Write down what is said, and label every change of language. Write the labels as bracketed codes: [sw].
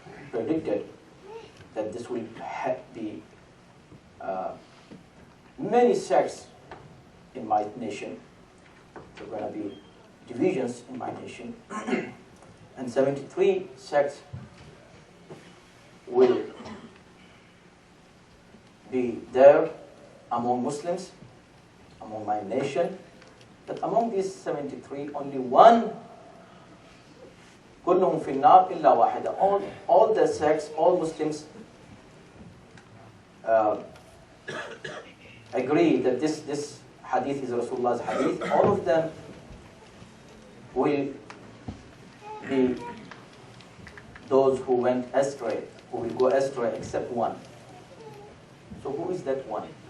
[en] predicted that this will be many sects in my nation, there are going to be divisions in my nation, and 73 sects will be there among Muslims, among my nation. But among these 73, only one, [ar] كلهم في النار إلا واحدة. [en] All the sects, all Muslims agree that this hadith is Rasulullah's hadith. All of them will be those who went astray, who will go astray, except one. So who is that one?